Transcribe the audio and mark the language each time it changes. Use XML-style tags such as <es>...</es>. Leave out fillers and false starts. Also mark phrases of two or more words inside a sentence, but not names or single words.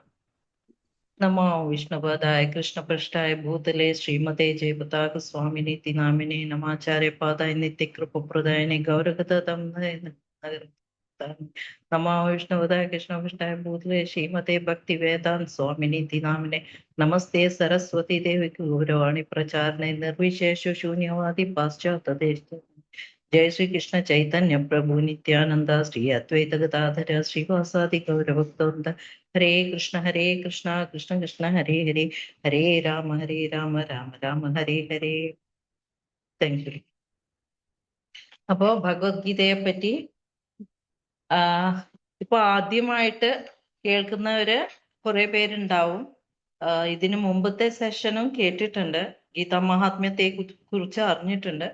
<sa>നമോ വിഷ്ണുപദായ കൃഷ്ണപൃഷ്ഠായ ഭൂതലേ ശ്രീമതേ ജയപതാക സ്വാമിനി നാമിനെ നമാചാര്യപാദായ നിത്യകൃപപ്രദായനെ ഗൗരഗതം നമോ വിഷ്ണുപദായ കൃഷ്ണപൃഷ്ഠായ ഭൂതലേ ശ്രീമതേ ഭക്തി വേദാന്ത സ്വാമിനി നാമിനെ നമസ്തേ സരസ്വതി ദേവിക്ക് ഗൗരവാണി പ്രചാരണേ നിർവിശേഷ ശൂന്യവാദി പാശ്ചാത്തദേശ. जय श्री कृष्ण चैतन्य प्रभु नित्यानंद श्री अद्वैत गदाधर श्रीवासादि गौरभक्तवृंद. हरे कृष्ण कृष्ण कृष्ण हरे हरे, हरे राम राम राम हरे हरे.</sa> <en>Thank you.</en> <ml>അപ്പോ ഭഗവത്ഗീതയെ പറ്റി ഇപ്പൊ ആദ്യമായിട്ട് കേൾക്കുന്നവര് കുറെ പേരുണ്ടാവും. ഇതിനു മുമ്പത്തെ സെഷനും കേട്ടിട്ടുണ്ട്, ഗീതാ മഹാത്മ്യത്തെ കുറിച്ച് അറിഞ്ഞിട്ടുണ്ട്.</ml>